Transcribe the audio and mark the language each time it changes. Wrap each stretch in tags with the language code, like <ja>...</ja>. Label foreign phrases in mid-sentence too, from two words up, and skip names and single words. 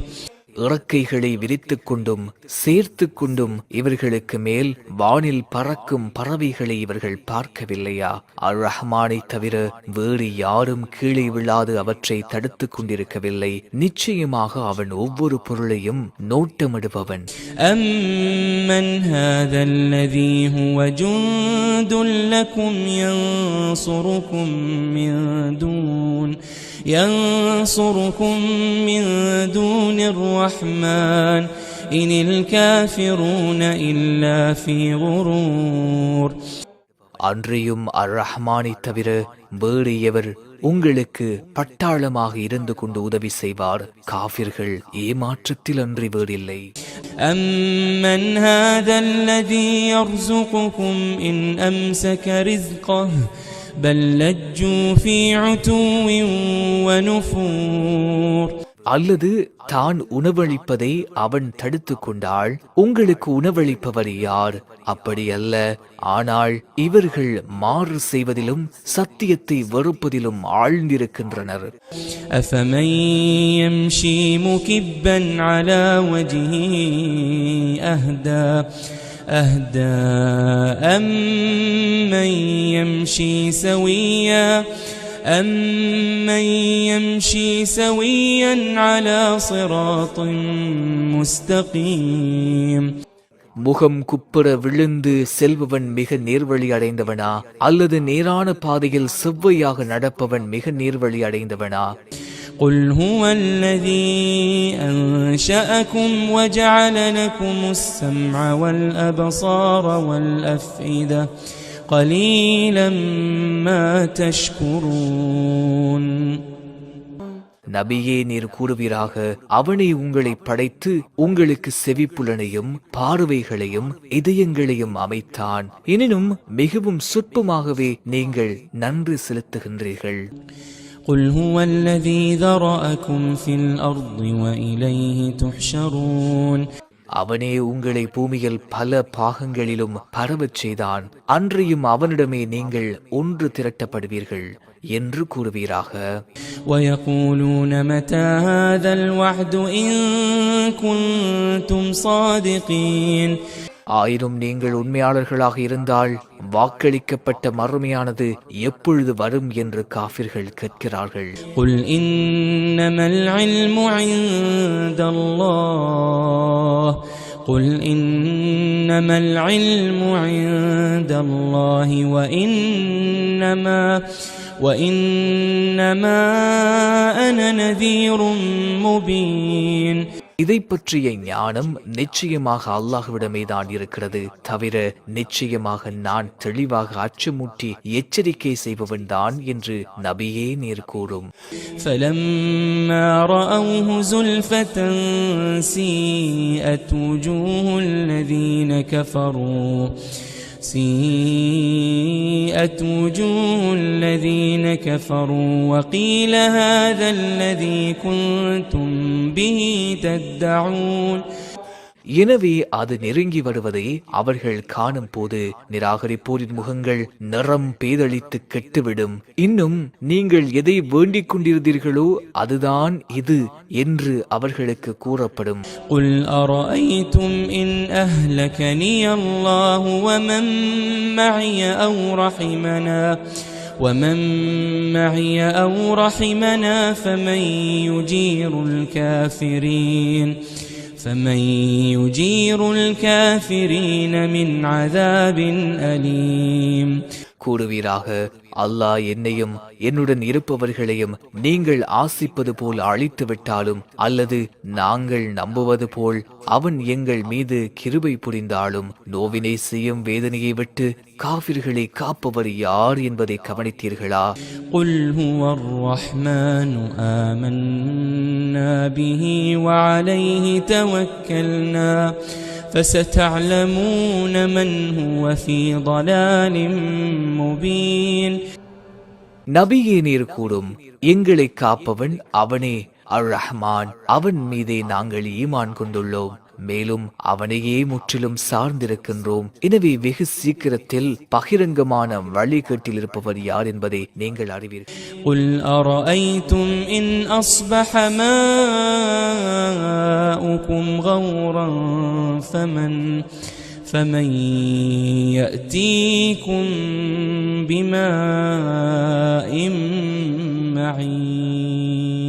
<ta>இறக்கைகளை விரித்துக் கொண்டும் சேர்த்து கொண்டும் இவர்களுக்கு மேல் வானில் பறக்கும் பறவைகளை இவர்கள் பார்க்கவில்லையா? அர் ரஹ்மானை தவிர வேறு யாரும் கீழே விழாது அவற்றை தடுத்துக் கொண்டிருக்கவில்லை. நிச்சயமாக அவன் ஒவ்வொரு பொருளையும் நோட்டமிடுபவன்.</ta> <ar>أمّن هذا الذي هو جند لكم ينصركم من دون الرحمن إن الكافرون إلا في غرور.</ar> <ta>அன்றியும் அர் ரஹ்மானை தவிர வேறு எவர் உங்களுக்கு பட்டாளமாக இருந்து கொண்டு உதவி செய்வார்? காஃபிர்கள் ஏமாற்றத்தில் அன்றி வேறில்லை.</ta> <ar>أَمَّنْ هَذَا الَّذِي يَرْزُقُكُمْ إِنْ أَمْسَكَ رِزْقَهُ بَلْ لَجُّوا فِي عُتُوٍّ وَنُفُورٍ.</ar> <ta>அல்லது தான் உணவளிப்பதை அவன் தடுத்து கொண்டால் உங்களுக்கு உணவளிப்பவர் யார்? அப்படி அல்ல, ஆனால் இவர்கள் மாறு செய்வதிலும் சத்தியத்தை வெறுப்பதிலும் ஆழ்ந்திருக்கின்றனர்.</ta> <ar>أَفَمَنْ يَمْشِي مُكِبًّا عَلَى وَجْهِهِ أَهْدَى أَمَّنْ يَمْشِي سَوِيًّا على صراط مستقيم.</ar> <ta>முகம் குப்புற விழுந்து செல்பவன் மிக நேர்வழி அடைந்தவனா? அல்லது நேரான பாதையில் செவ்வையாக நடப்பவன் மிக நேர்வழி அடைந்தவனா?</ta> <ar>قُلْ هُوَ الَّذِي أَنشَأَكُمْ وَجَعَلَ لَكُمُ السَّمْعَ وَالْأَبْصَارَ وَالْأَفْئِدَةَ قَلِيلًا مَا تَشْكُرُونَ.</ar> <ta>நபியே நீர் கூறுவீராக, அவனே உங்களை படைத்து உங்களுக்கு செவிப்புலனையும் பார்வைகளையும் இதயங்களையும் அமைத்தான். எனினும் மிகவும் சொற்பமாகவே நீங்கள் நன்றி செலுத்துகின்றீர்கள்.</ta> <ar>قل هو الذي ذرأكم في الأرض وإليه تحشرون.</ar> <ta>அவனே உங்களை பூமியில் பல பாகங்களிலும் பரவச் செய்தான். அன்றையும் அவனிடமே நீங்கள் ஒன்று திரட்டப்படுவீர்கள் என்று கூறுவீராக.</ta> <ar>ويقولون متى هذا الوعد إن كنتم صادقين.</ar> <ta>ஆயினும் நீங்கள் உண்மையாளர்களாக இருந்தால் வாக்களிக்கப்பட்ட மறுமையானது எப்பொழுது வரும் என்று காஃபிர்கள் கேட்கிறார்கள்.</ta> <ar>قل إنما العلم عند الله قل إنما العلم عند الله وإنما أنا نذير مبين.</ar> <ta>இதை பற்றிய ஞானம் நிச்சயமாக அல்லாஹ்விடமே தான் இருக்கிறது. தவிர நிச்சயமாக நான் தெளிவாக அச்சமூட்டி எச்சரிக்கை செய்பவன் தான் என்று நபியே நீர் கூறும்.</ta> <ar>فَلَمَّا رَأَوْهُ زُلْفَةً سِيئَتْ وجوه الذين كفروا وقيل هذا الذي كنتم به تدعون.</ar> <ta>எனவே அது நெருங்கி வருவதை அவர்கள் காணும் போது நிராகரிப்போரின் முகங்கள் நிறம் பேதளித்து கெட்டுவிடும். இன்னும் நீங்கள் எதை வேண்டிக் கொண்டிருந்தீர்களோ அதுதான் இது என்று அவர்களுக்கு கூறப்படும்.</ta> <ar>قُلْ أَرَأَيْتُمْ إِنْ أَهْلَكَنِيَ اللَّهُ ومن معي أو رحمنا فمن يجير الكافرين من عذاب أليم.</ar> <ta>கூறுவீராக, அல்லாஹ் என்னையும் என்னுடன் இருப்பவர்களையும் நீங்கள் ஆசிப்பது போல் அழித்து விட்டாலும் அல்லது நாங்கள் நம்புவது போல் அவன் எங்கள் மீது கிருபை புரிந்தாலும் நோவினை செய்யும் வேதனையை விட்டு காஃபிர்களை காப்பவர் யார் என்பதை கவனித்தீர்களா?</ta> <ar>قُلْ هُوَ الرَّحْمَنُ آمَنَّا بِهِ وَعَلَيْهِ تَوَكَّلْنَا فَسَتَعْلَمُونَ مَنْ هُوَ فِي ضَلَالٍ مُبِينٍ.</ar> <ta>நபியே நீர் கூறும், எங்களை காப்பவன் அவனே அர் ரஹ்மான். அவன் மீதே நாங்கள் ஈமான் கொண்டுள்ளோம், மேலும் அவனையே முற்றிலும் சார்ந்திருக்கின்றோம். எனவே வெகு சீக்கிரத்தில் பகிரங்கமான வழிகேட்டில் இருப்பவர் யார் என்பதை நீங்கள் அறிவீர்கள்.</ta> <ar>قُلْ أَرَأَيْتُمْ إِنْ أَصْبَحَ مَاؤُكُمْ غَوْرًا فمن يأتيكم بماء معين.</ar>